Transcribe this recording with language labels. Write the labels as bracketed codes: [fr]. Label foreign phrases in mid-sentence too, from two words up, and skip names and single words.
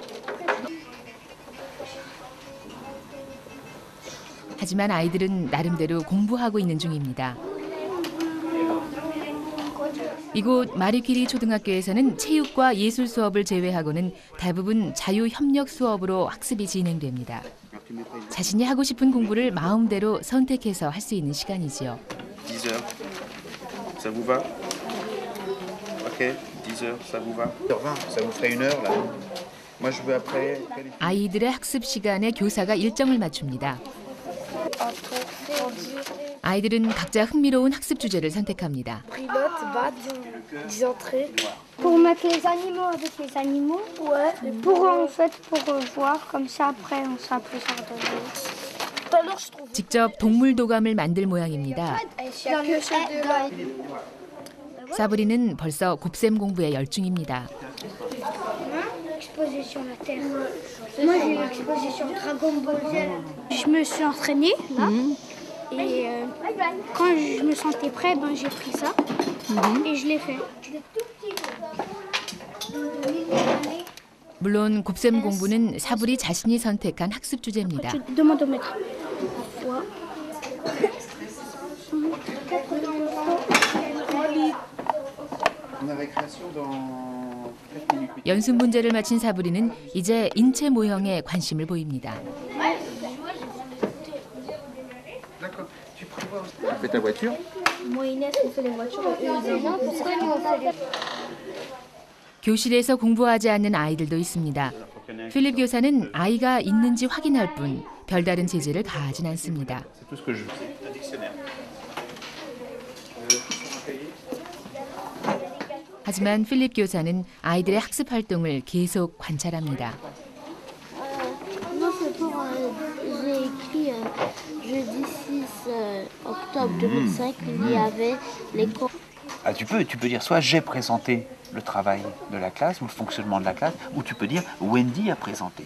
[ko] 하지만 아이들은 나름대로 공부하고 있는 중입니다. 이곳 마리 퀴리 초등학교에서는 체육과 예술 수업을 제외하고는 대부분 자유협력 수업으로 학습이 진행됩니다. 자신이 하고 싶은 공부를 마음대로 선택해서 할 수 있는 시간이지요. [fr] 10h. Ça vous va? OK, 10h, ça vous va? 10h20, ça vous ferait 1h là. Moi je veux après. [ko] 아이들의 학습 시간에 교사가 일정을 맞춥니다. 아이들은 각자 흥미로운 학습 주제를 선택합니다. [fr] Pour mettre les animaux avec les animaux. Ouais. Pour en fait pour voir comme ça après on sera plus ordonné. [ko] 직접 동물 도감을 만들 모양입니다. 사브리는 벌써 곱셈 공부에 열중입니다. [fr] Exposition la terre. Moi j'ai eu l'exposition Dragon Ball Z. Je me suis entraînée là. Et quand je me sentais prêt, ben j'ai pris ça et je l'ai fait. [ko] 물론 곱셈 공부는 사브리 자신이 선택한 학습 주제입니다. [fr] Demande au maître. [ko] 연습 문제를 마친 사브리는 이제 인체 모형에 관심을 보입니다. [fr] Tu fais ta voiture? Moi Inès, on fait les voitures et eux ils pourquoi nous on fait les... [ko] 교실에서 공부하지 않는 아이들도 있습니다. 필립 교사는 아이가 있는지 확인할 뿐 별다른 제재를 가하진 않습니다. 하지만 필립 교사는 아이들의 학습 활동을 계속 관찰합니다. [fr] J'ai écrit jeudi 6 octobre 2005, il y avait les cours. Ah, tu peux dire soit j'ai présenté le travail de la classe ou le fonctionnement de la classe, ou tu peux dire Wendy a présenté.